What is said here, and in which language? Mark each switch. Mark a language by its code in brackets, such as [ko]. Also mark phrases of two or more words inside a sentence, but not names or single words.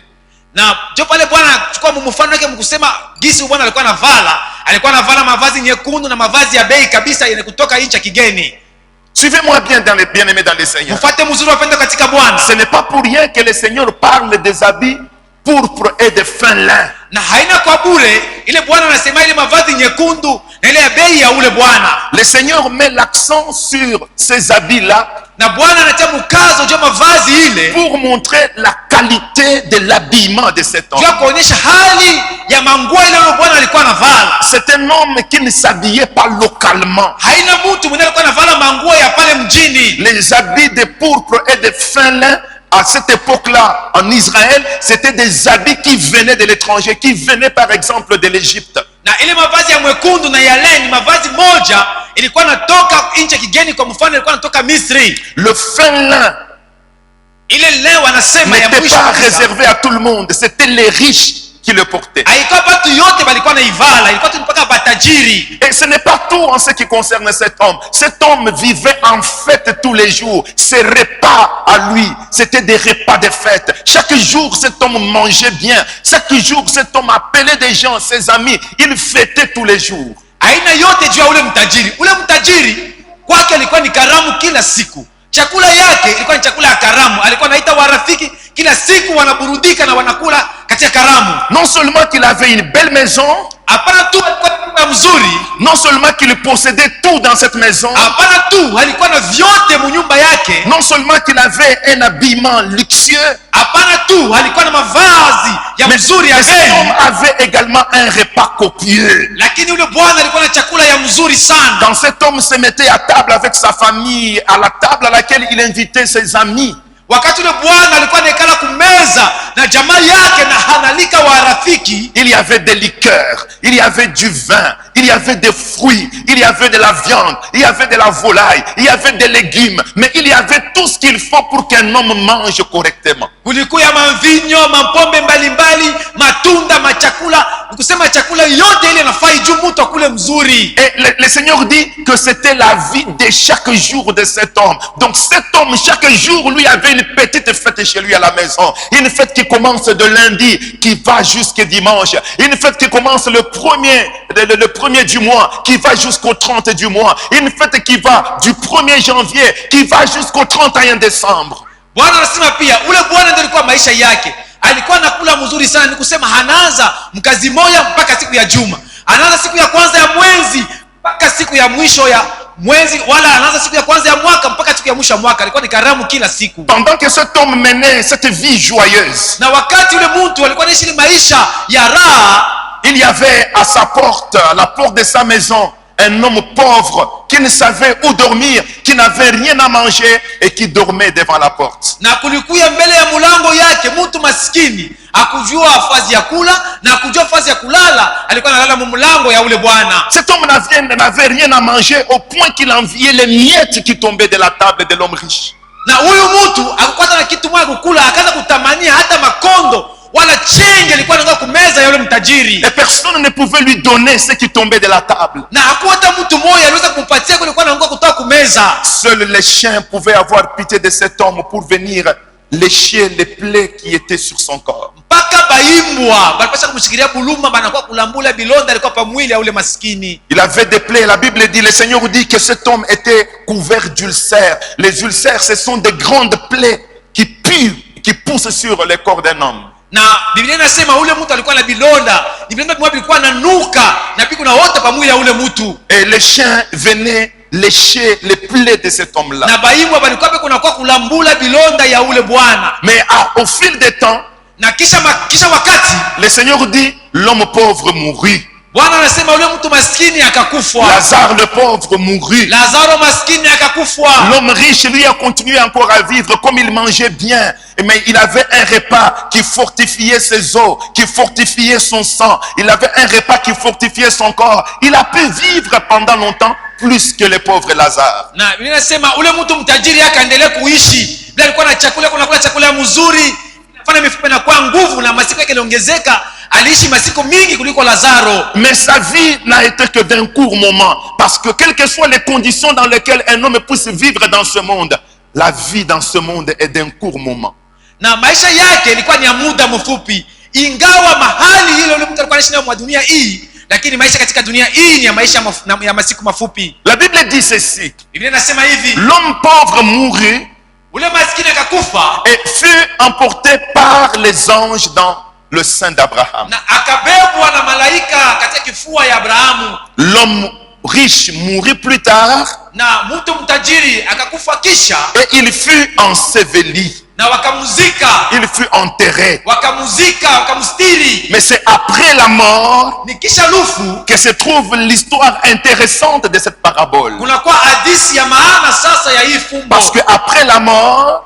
[sw] Na jo pale Bwana chukua mfano wake mkusema gisi Bwana alikuwa anavala mavazi nyekundu na mavazi ya bei kabisa yenye kutoka nchi ya kigeni. [fr] Suivez-moi bien aimé dans le Seigneur. [sw] Mfuate mzuri wapenda katika Bwana. [fr] Ce n'est pas pour rien que le Seigneur parle des habits pourpre et de fin lin. [sw] Na haina kwa bure ile Bwana anasema ile mavazi nyekundu na ile ya bei ya ule Bwana. [fr] Le Seigneur met l'accent sur ces habits-là [sw] na Bwana anatia mkazo juu ya mavazi ile [fr] pour montrer la qualité de l'habillement de cet homme. [sw] juu ya kuonyesha hali ya manguo ile Bwana alikuwa anavala. [fr] C'est un homme qui ne s'habillait pas localement. [sw] Haina mtu mwenye alikuwa anavala manguo ya pale mjini. [fr] Les habits de pourpre et de fin lin à cette époque-là en Israël, c'était des habits qui venaient de l'étranger, qui venaient par exemple de l'Égypte. [sw] Na ile mavazi ya mwekundu na ya leni, mavazi moja ilikuwa natoka nje kigeni, kwa mfano ilikuwa natoka Misri. [fr] Le fin lin [sw] ile leo wanasema ya [fr] n'était [sw] mwisho [fr] pas réservé à tout le monde, c'était les riches qui le portaient. [sw] haikuwa watu yote walikuwa naivala, ilikuwa tu mpaka batajiri. [fr] Et ce n'est pas tout en ce qui concerne cet homme. Cet homme vivait en fête tous les jours. Ses repas à lui, c'était des repas de fête. Chaque jour, cet homme mangeait bien. Chaque jour, cet homme appelait des gens, ses amis. Il fêtait tous les jours. [sw] Aina yote juu ya ule mtajiri. Ule mtajiri kwake alikuwa ni karamu kila siku. Chakula yake ilikuwa ni chakula ya karamu. Alikuwa anaita warafiki kila siku, wanaburudika na wanakula katika karamu. [fr] Non seulement qu'il avait une belle maison, [sw] hapana tu alikuwa na nyumba mzuri, [fr] non seulement qu'il possédait tout dans cette maison, [sw] hapana tu alikuwa na vyote munyumba yake, [fr] non seulement qu'il avait un habillement luxueux, [sw] hapana tu alikuwa na mavazi ya mzuri ya [fr] mais cet homme [sw] bei, [fr] avait également un repas copieux. [sw] lakini yule bwana alikuwa na chakula ya mzuri sana. [fr] Quand cet homme se mettait à table avec sa famille, à la table à laquelle il invitait ses amis, [sw] wakati yule bwana alikuwa anaikala kumeza na jamaa yake na hanalika wa rafiki, [fr] il y avait des liqueurs, il y avait du vin, il y avait des fruits, il y avait de la viande, il y avait de la volaille, il y avait des légumes, mais il y avait tout ce qu'il faut pour qu'un homme mange correctement. [sw] kulikuwa mavinyo, mapombe mbalimbali, matunda, machakula, nikusema chakula yote ile nafai juu mtu akule mzuri. [fr] Et le Seigneur dit que c'était la vie de chaque jour de cet homme. Donc cet homme, chaque jour, lui avait une petite fête chez lui à la maison. Une fête qui commence de lundi, qui va jusqu'à dimanche. Une fête qui commence le premier du mois, qui va jusqu'au 30 du mois. Une fête qui va du 1er janvier, qui va jusqu'au 31 décembre. [sw] Bwana anasema pia ule bwana ndio alikuwa maisha yake, alikuwa anakula mzuri sana. Nikusema hanaanza mkazi moja mpaka siku ya juma, anaanza siku ya kwanza ya mwezi mpaka siku ya mwisho ya mwezi, wala anaanza siku ya kwanza ya mwaka mpaka siku ya mwisho ya mwaka. Alikuwa ni karamu kila siku. [fr] Pendant que cet homme menait cette vie joyeuse, [sw] na wakati ule mtu alikuwa anaishi maisha ya raha, [fr] il y avait à sa porte, à la porte de sa maison, un homme pauvre qui ne savait où dormir, qui n'avait rien à manger et qui dormait devant la porte. [sw] na kulikuya mbele ya mulango yake mtu maskini, akujua fazi ya kula na akujua fazi ya kulala, alikuwa analala mumulango ya ule bwana. [fr] Cet homme n'avait rien à manger au point qu'il enviait les miettes qui tombaient de la table de l'homme riche. [sw] Na huyu mtu akupata na kitu moja kukula, akaanza kutamania hata makondo wala chenge alikuwa anaanza kumeza ya yule mtajiri. [fr] Et personne ne pouvait lui donner ce qui tombait de la table. [sw] Na hakuwa hata mtu mmoja aliweza kumpatia kile alikuwa anaanza kutoka kumeza. [fr] Seuls les chiens pouvaient avoir pitié de cet homme pour venir lécher les plaies qui étaient sur son corps. [sw] Mpaka baimbwa balipasha kumshikilia buluma, banakuwa kulambula bilonda alikuwa pa mwili ya ule maskini. [fr] Il avait des plaies. La Bible dit, le Seigneur dit que cet homme était couvert d'ulcères. Les ulcères, ce sont des grandes plaies qui puent, qui poussent sur le corps d'un homme. [sw] Na Biblia inasema ule mtu alikuwa na bilonda, ni bilonda mmoja bilikuwa nanuka na piku na wote pa mwili ya ule mtu. [fr] Et les chiens venaient lécher les plaies de cet homme-là. [sw] Na baimbwa balikuwa pe kunakuwa kulambula bilonda ya ule bwana. [fr] Mais au fil des temps, [sw] Na kisha wakati [fr] le Seigneur dit, l'homme pauvre mourut. [sw] Bwana anasema ule mtu maskini akakufa. [fr] Lazare le pauvre mourut. [sw] Lazaro maskini akakufa. [fr] L'homme riche, lui, a continué encore à vivre comme il mangeait bien. Mais il avait un repas qui fortifiait ses os, qui fortifiait son sang. Il avait un repas qui fortifiait son corps. Il a pu vivre pendant longtemps plus que le pauvre Lazare. [sw] Na Biblia inasema ule mtu mtajiri akaendelea kuishi. Bila alikuwa na chakula, kunakula chakula mzuri. Fanya mifupa na kwa nguvu na masiku yake yaliongezeka. Aliishi masiku mingi kuliko Lazaro. [fr] Mais sa vie n'a été que d'un court moment. Parce que quelles que soient les conditions dans lesquelles un homme puisse vivre dans ce monde, la vie dans ce monde est d'un court moment. [sw] Na maisha yake ilikuwa ni ya muda mfupi. Ingawa mahali hilo ule mtu alikuwa anaishi na dunia hii, lakini maisha katika dunia hii ni ya maisha ya masiku mafupi. [fr] La Bible dit ceci. [sw] Biblia inasema hivi. [fr] L'homme pauvre mourut [sw] Ule maskini akakufa [fr] et fut emporté par les anges dans le sein d'Abraham. [sw] na akabebwa na malaika katika kifua ya Abrahamu. [fr] L'homme riche mourut plus tard [sw] na mtu mtajiri akakufa kisha, [fr] et il fut enseveli. [sw] na wakamuzika, [fr] Il fut enterré. [sw] wakamuzika, wakamstiri. [fr] Mais c'est après la mort [sw] Ni kisha lufu [fr] que se trouve l'histoire intéressante de cette parabole. [sw] kunakuwa hadithi ya maana sasa ya hii fumbo. [fr] Parce que après la mort,